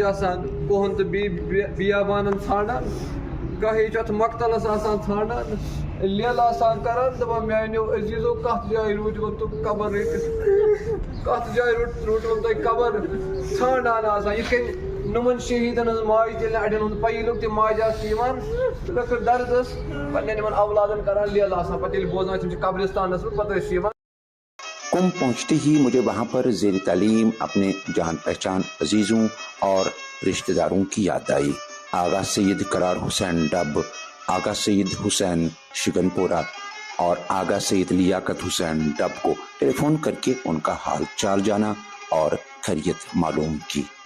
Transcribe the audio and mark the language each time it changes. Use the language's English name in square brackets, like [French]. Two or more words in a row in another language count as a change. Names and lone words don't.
[Kashmiri] آسان کوہن تہٕ بیابانن ژھانڈان گاہے چھُ اتھ مقتلس آسان ژھانڈان لیلہٕ آسان کران دپان میانیو عزیٖزو کتھ جایہِ روٗدوٕ تہٕ قبر رٔٹِتھ کتھ جایہِ روٗٹوٕ تۄہہِ قبر ژھانڈان آسان یِتھ کٔنۍ نُمن شہیٖدن ہٕنٛز ماجہِ تیٚلہِ نہٕ اڑٮ۪ن ہُنٛد پَیی لوٚگ تِم ماجہِ آسہٕ یِوان تہٕ لٔکٕر درد ٲس پننٮ۪ن یِمن اولادن کران لیلہٕ آسان پتہٕ ییٚلہِ بوزان تِم چھِ قبرستانس منٛز پتہٕ ٲسۍ یِوان. [Urdu] قم پہنچتے ہی مجھے وہاں پر زیر تعلیم اپنے جان پہچان عزیزوں اور رشتہ داروں کی یاد آئی. آغا سید قرار حسین ڈب، آغا سید حسین شگن پورہ اور آغا سید لیاقت حسین ڈب کو ٹیلی فون کر کے ان کا حال چال جانا اور خیریت معلوم کی.